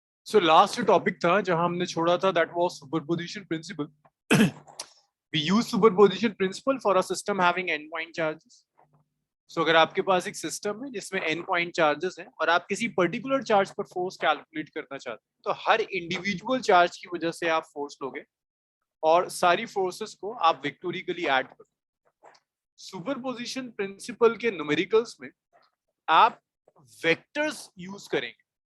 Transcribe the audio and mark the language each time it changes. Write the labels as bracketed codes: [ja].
[en] So last topic [hi] था जहां हमने छोड़ा था [en] that was superposition principle. We use superposition principle for a system having n point charges. [hi] So अगर आपके पास एक सिस्टम है जिसमें n पॉइंट चार्जेस हैं और आप किसी पर्टिकुलर चार्ज पर फोर्स कैलकुलेट करना चाहते हैं तो हर इंडिविजुअल चार्ज की वजह से आप फोर्स लोगे और सारी फोर्सेस को आप विक्टोरिकली ऐड करोगे. सुपरपोजिशन प्रिंसिपल के न्यूमेरिकल्स में आप वेक्टर्स यूज करेंगे.